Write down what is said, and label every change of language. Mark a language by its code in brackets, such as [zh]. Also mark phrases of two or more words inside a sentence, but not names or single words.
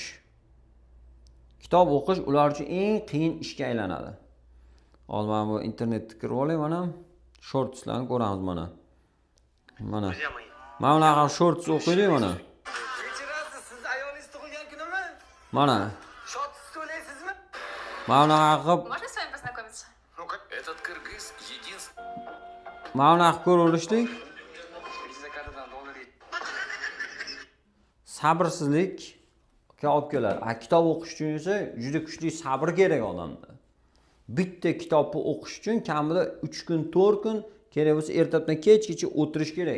[uz] Kitob o'qish ular uchun eng qiyin ishga aylanadi. Hozir mana bu internetga kirib olay, mana shortslarni ko'ramiz mana. Mana. Mana bunaqa shorts o'qiylik mana. Siz ayolingiz tug'ilgan kunimi? Mana. Shorts to'laysizmi? Mana bunaqa qilib [ru] Можно с вами познакомиться? Ну-ка, этот кыргыз единственный. [uz] mana bunaqa ko'raverishlik. Sabrsizlikka olib keladi. Kitob o'qish uchun esa juda kuchli sabr kerak odamda. Bitta kitobni o'qish uchun kamida 3 kun, 4 kun, kerak bo'lsa ertadan kechgacha o'tirish kerak.